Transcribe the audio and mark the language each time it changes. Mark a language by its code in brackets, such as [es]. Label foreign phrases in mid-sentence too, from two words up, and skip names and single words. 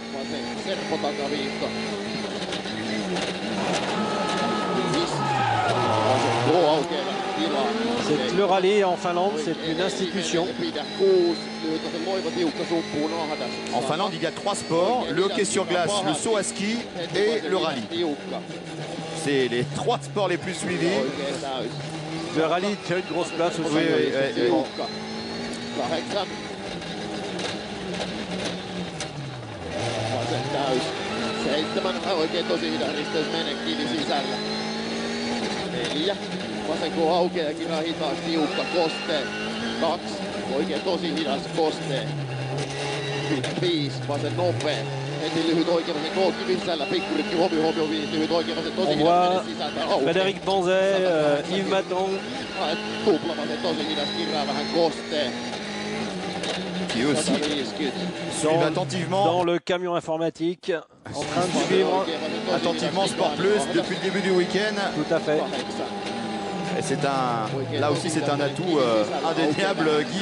[fr] C'est le rallye en Finlande, c'est une institution. En Finlande, il y a 3 sports, le hockey sur glace, le saut à ski et le rallye. C'est les 3 sports les plus suivis. Le rallye tient une grosse place aussi. Oui, effectivement. [fi] Vasenko aukeaa kiva hitaas tiukka koste. 2, oikein tosi hidas koste. 5, vasen nopea. Heti lyhyt oikein vasen kivi sisällä. Pikkurikki huomio 5, lyhyt oikein vasen tosi hidas sisältä. Frédéric Banzet, Yves Maton. Tupla vasen tosi hidas kirraa vähän koste. [fr] Qui aussi suivent attentivement dans le camion informatique, en train de suivre attentivement Sport Plus depuis le début du week-end. Tout à fait. Et c'est là aussi c'est un atout indéniable, Guy.